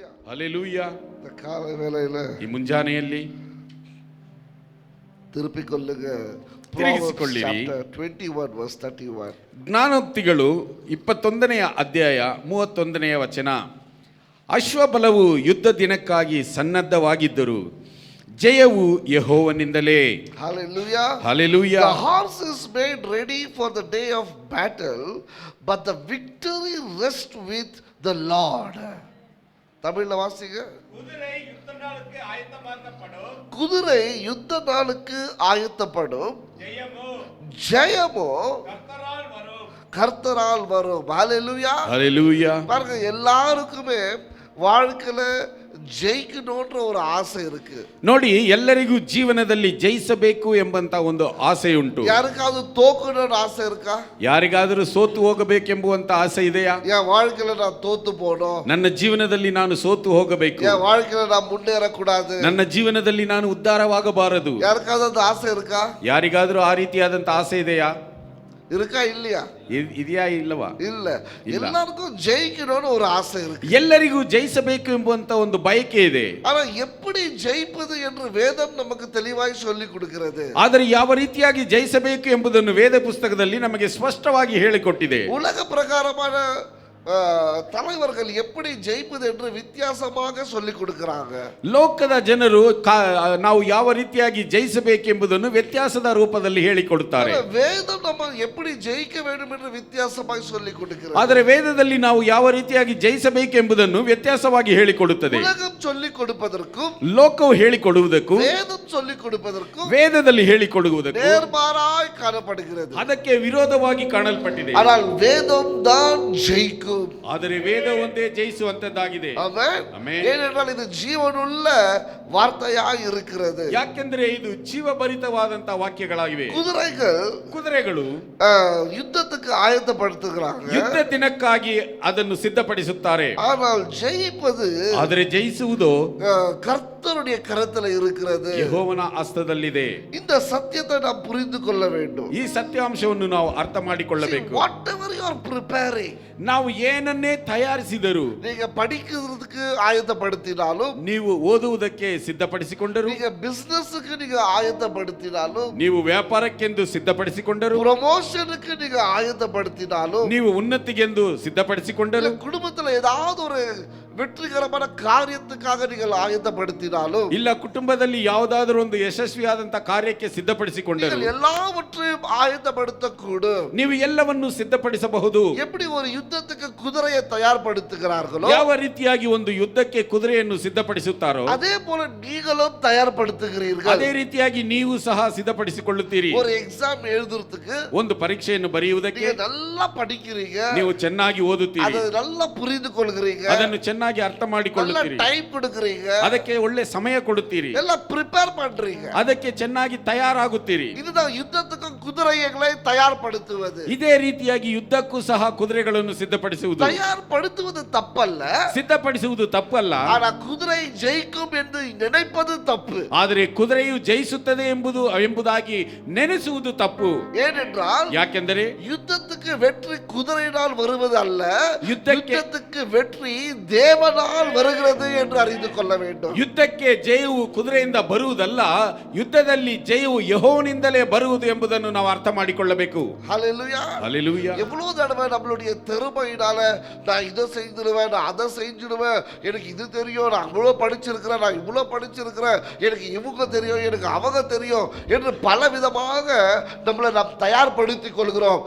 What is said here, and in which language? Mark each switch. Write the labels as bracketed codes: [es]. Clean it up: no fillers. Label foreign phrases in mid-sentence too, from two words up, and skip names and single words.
[kn] ಹಲ್ಲೆಲೂಯಾ. [ta] இந்த காலை வேளையில [kn] ಈ ಮುಂಜಾನೆಯಲ್ಲಿ [ta] திருப்பிக்கொள்ளுங்க. [kn] ತಿರುಗಿಸಿಕೊಳ್ಳಿರಿ. [en] 21 verse 31. [kn] ಜ್ಞಾನೋಕ್ತಿಗಳು 21ನೇ ಅಧ್ಯಾಯ 31ನೇ ವಚನ. ಅಶ್ವಬಲವು ಯುದ್ಧ ದಿನಕ್ಕಾಗಿ ಸನ್ನದ್ಧವಾಗಿದ್ದರು, ಜಯವು ಯೆಹೋವನಿಂದಲೇ. [en] Hallelujah. [kn] ಹಲ್ಲೆಲೂಯಾ. [en] The horse is made ready for the day of battle, but the victory rests with the Lord. [ta] தமிழ்ல வாசிங்க. குதிரை யுத்த நாளுக்கு ஆயத்தப்படும், ஜெயமோ கர்த்தரால் வரும். ஹalleluya. [kn] ಹಲ್ಲೆಲೂಯಾ. [ta] பாருங்க, எல்லாருக்குமே வாழ்க்கையில ஜெயிக்கணும்ன்ற ஒரு ஆசை இருக்கு. [kn] ನೋಡಿ, ಎಲ್ಲರಿಗೂ ಜೀವನದಲ್ಲಿ ಜಯಿಸಬೇಕು ಎಂಬಂತ ಒಂದು ಆಸೆ ಉಂಟು. [ta] யாருக்காவது தோக்கணும்னு ஆசை இருக்கா? [kn] ಯಾರಿಗಾದರೂ ಸೋತು ಹೋಗಬೇಕೆಂಬುವಂತ ಆಸೆ ಇದೆಯಾ? [ta] என் வாழ்க்கையில நான் தோத்து போகணும், [kn] ನನ್ನ ಜೀವನದಲ್ಲಿ ನಾನು ಸೋತು ಹೋಗಬೇಕು, [ta] என் வாழ்க்கையில நான் முன்னேறக்கூடாது, [kn] ನನ್ನ ಜೀವನದಲ್ಲಿ ನಾನು ಉದ್ಧಾರವಾಗಬಾರದು. [ta] யாருக்காவது அந்த ஆசை இருக்கா? [kn] ಯಾರಿಗಾದರೂ ಆ ರೀತಿಯಾದಂತ ಆಸೆ ಇದೆಯಾ? [ta] இருக்கா இல்லையா? [kn] ಇದೆಯಾ ಇಲ್ಲವಾ? [ta] இல்ல. எல்லாருக்கும் ஜெயிக்கணும்னு ஒரு ஆசை இருக்கு. [kn] ಎಲ್ಲರಿಗೂ ಜಯಿಸಬೇಕು ಎಂಬುವಂತ ಒಂದು ಬಯಕೆ ಇದೆ. [ta] ஆனா எப்படி ஜெயிப்பது என்று வேதம் நமக்கு தெளிவாய் சொல்லி கொடுக்கிறது. [kn] ಆದರೆ ಯಾವ ರೀತಿಯಾಗಿ ಜಯಿಸಬೇಕು ಎಂಬುದನ್ನು ವೇದ ಪುಸ್ತಕದಲ್ಲಿ ನಮಗೆ ಸ್ಪಷ್ಟವಾಗಿ ಹೇಳಿಕೊಟ್ಟಿದೆ. [ta] உலக பிரகாரமான தலைவர்கள் எப்படி ஜெயிப்பது என்று வித்தியாசமாக சொல்லி கொடுக்கிறாங்க. [kn] ಲೋಕದ ಜನರು ನಾವು ಯಾವ ರೀತಿಯಾಗಿ ಜಯಿಸಬೇಕೆಂಬುದನ್ನು ವ್ಯತ್ಯಾಸದ ರೂಪದಲ್ಲಿ ಹೇಳಿಕೊಡುತ್ತಾರೆ. [ta] வேதம் நம்ம எப்படி ஜெயிக்க வேண்டும் என்று வித்தியாசமாக சொல்லி கொடுக்கிறது. [kn] ಆದರೆ ವೇದದಲ್ಲಿ ನಾವು ಯಾವ ರೀತಿಯಾಗಿ ಜಯಿಸಬೇಕೆಂಬುದನ್ನು ವ್ಯತ್ಯಾಸವಾಗಿ ಹೇಳಿಕೊಡುತ್ತದೆ. [ta] உலகம் சொல்லி கொடுப்பதற்கும் [kn] ಲೋಕವು ಹೇಳಿಕೊಡುವುದಕ್ಕೂ [ta] வேதம் சொல்லி கொடுப்பதற்கும் [kn] ವೇದದಲ್ಲಿ ಹೇಳಿಕೊಡುವುದಕ್ಕೂ [ta] நேர்மாறாய் காணப்படுகிறது. [kn] ಅದಕ್ಕೆ ವಿರೋಧವಾಗಿ ಕಾಣಲ್ಪಟ್ಟಿದೆ. [ta] ஆனால் வேதம் தான் ஜெயிக்கும். [kn] ಆದರೆ ವೇದ ಒಂದೇ ಜಯಿಸುವಂತದ್ದಾಗಿದೆ. [ta] ஆமென். ஏனென்றால் இது ஜீவனுள்ள வார்த்தையாய் இருக்கிறது. [kn] ಯಾಕೆಂದ್ರೆ ಇದು ಜೀವಭರಿತವಾದಂತ ವಾಕ್ಯಗಳಾಗಿವೆ. ಕುದುರೆಗಳು ಯುದ್ಧಕ್ಕೆ ಆಯತ್ತಪಡಿಸುತ್ತಾರೆ, ಯುದ್ಧ ದಿನಕ್ಕಾಗಿ ಅದನ್ನು ಸಿದ್ಧಪಡಿಸುತ್ತಾರೆ. [ta] ஆனால் ஜெயிப்பது, [kn] ಆದರೆ ಜಯಿಸುವುದು [ta] கர்த்தருடைய கரத்தில் இருக்கிறது, [kn] ಯೆಹೋವನ ಹಸ್ತದಲ್ಲಿದೆ. [ta] இந்த சத்தியத்தை நாம் புரிந்து கொள்ள வேண்டும். [kn] ಈ ಸತ್ಯಾಂಶವನ್ನು ನಾವು ಅರ್ಥ ಮಾಡಿಕೊಳ್ಳಬೇಕು. [en] whatever you are preparing, [kn] ನಾವು ಏನನ್ನೇ ತಯಾರಿಸಿದರು, [ta] நீங்க படிக்கிறதுக்கு ஆயத்தப்படுத்தினாலும், [kn] ನೀವು ಓದುವುದಕ್ಕೆ ಸಿದ್ಧಪಡಿಸಿಕೊಂಡರು, [ta] நீங்க பிசினஸ்க்கு நீங்க ஆயத்தப்படுத்தினாலும், [kn] ನೀವು ವ್ಯಾಪಾರಕ್ಕೆಂದು ಸಿದ್ಧಪಡಿಸಿಕೊಂಡರು, [ta] ಪ್ರಮೋಷನ್க்கு நீங்க ஆயத்தப்படுத்தினாலும், [kn] ನೀವು ಉನ್ನತಿಗೆಂದು ಸಿದ್ಧಪಡಿಸಿಕೊಂಡರು, [ta] குடும்பத்துல ஏதாவது ஒரு வெற்றிகரமான காரியத்துக்காக நீங்கள் ஆயத்தப்படுத்தினாலும், [kn] ಇಲ್ಲ ಕುಟುಂಬದಲ್ಲಿ ಯಾವುದಾದರೂ ಒಂದು ಯಶಸ್ವಿಯಾದಂತ ಕಾರ್ಯಕ್ಕೆ ಸಿದ್ಧಪಡಿಸಿಕೊಂಡರು, [ta] எல்லாவற்றையும் ஆயத்தப்படுத்தக்கூடும். [kn] ನೀವು ಎಲ್ಲವನ್ನು ಸಿದ್ಧಪಡಿಸಬಹುದು. [ta] எப்படி ஒரு யுத்தத்துக்கு குதிரையை தயார்படுத்துகிறார்களோ, [kn] ಯಾವ ರೀತಿಯಾಗಿ ಒಂದು ಯುದ್ಧಕ್ಕೆ ಕುದುರೆಯನ್ನು ಸಿದ್ಧಪಡಿಸುತ್ತಾರೋ [ta] அதே போல நீங்களும் தயார்படுத்துகிறீர்கள். [kn] ಅದೇ ರೀತಿಯಾಗಿ ನೀವು ಸಹ ಸಿದ್ಧಪಡಿಸಿಕೊಳ್ಳುತ್ತೀರಿ. [ta] ஒரு எக்ஸாம் எழுதுறதுக்கு, [kn] ಒಂದು ಪರೀಕ್ಷೆಯನ್ನು ಬರೆಯುವುದಕ್ಕೆ [ta] நீங்க நல்லா படிக்கிறீங்க, [kn] ನೀವು ಚೆನ್ನಾಗಿ ಓದುತ್ತೀರಿ, [ta] அதை நல்லா புரிந்து கொள்கிறீங்க, [kn] ಅದನ್ನು ಚೆನ್ನಾಗಿ ಅರ್ಥ ಮಾಡಿಕೊಳ್ಳುತ್ತೀರಿ, [ta] டைம் கொடுக்கிறீங்க, [kn] ಅದಕ್ಕೆ ಒಳ್ಳೆ ಸಮಯ ಕೊಡುತ್ತೀರಿ, [ta] எல்லாம் ப்ரிப்பேர் பண்றீங்க, [kn] ಅದಕ್ಕೆ ಚೆನ್ನಾಗಿ ತಯಾರಾಗುತ್ತೀರಿ. [ta] இதுதான் யுத்தத்துக்கு குதிரைகளை தயார்படுத்துவது. [kn] ಇದೇ ರೀತಿಯಾಗಿ ಯುದ್ಧಕ್ಕೂ ಸಹ ಕುದುರೆಗಳನ್ನು ಸಿದ್ಧಪಡಿಸುವುದು. [ta] தயார்படுத்துவது தப்பல்ல, [kn] ಸಿದ್ಧಪಡಿಸುವುದು ತಪ್ಪಲ್ಲ, [ta] ஆனா குதிரை ஜெயிக்கும் என்று நினைப்பது தப்பு. [kn] ಆದರೆ ಕುದುರೆಯು ಜಯಿಸುತ್ತದೆ ಎಂಬುದಾಗಿ ನೆನೆಸುವುದು ತಪ್ಪು. [ta] ஏனென்றால், [kn] ಯಾಕೆಂದರೆ [ta] யுத்தத்துக்கு வெற்றி குதிரையினால் வருவது அல்ல, [kn] ಯುದ್ಧಕ್ಕೆ [ta] வெற்றி தேவனால் வருகிறது என்று அறிந்து கொள்ள வேண்டும். [kn] ಯುದ್ಧಕ್ಕೆ ಜಯವು ಕುದುರೆಯಿಂದ ಬರುವುದಲ್ಲ, ಯುದ್ಧದಲ್ಲಿ ಜಯವು ಯೆಹೋವನಿಂದಲೇ ಬರುವುದು ಎಂಬುದನ್ನು ನಾವು ಅರ್ಥ ಮಾಡಿಕೊಳ್ಳಬೇಕು. [ta] ஹல்லேலூயா. [kn] ಹಲ್ಲೆಲೂಯಾ. [ta] எவ்வளவு தடவை நம்மளுடைய திறமையினால நான் இதை செய்திருவேன், நான் அதை செஞ்சிடுவேன், எனக்கு இது தெரியும், நான் அவ்வளோ படிச்சிருக்கிறேன், நான் இவ்வளோ படிச்சிருக்கிறேன், எனக்கு இவங்க தெரியும், எனக்கு அவங்க தெரியும் என்று பல விதமாக நம்மளை நாம் தயார்படுத்திக் கொள்கிறோம்.